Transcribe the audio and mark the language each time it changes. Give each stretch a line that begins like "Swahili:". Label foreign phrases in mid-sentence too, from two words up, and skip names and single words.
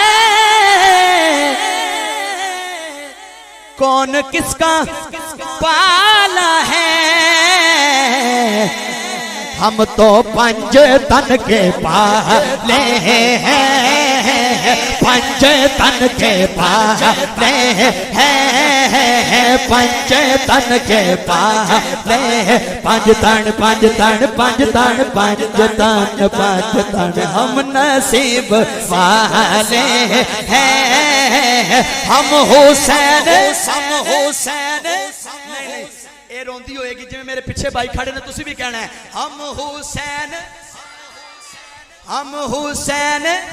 Urdu: کون کس کا پالا ہے، ہم تو پنج تن کے پالے ہیں، پنج تن کے پالے ہیں، پنج تن کے پالے، پنج تن پنج تن پنج تن پنج تن پنج تن، ہم نصیب والے ہیں، ہم حسین ہم حسین
Punjabi: اے روندی ہوئے گی جی میرے پیچھے بھائی کھڑے نے تسی بھی کہنا ہے
Urdu: ہم حسین ہم حسین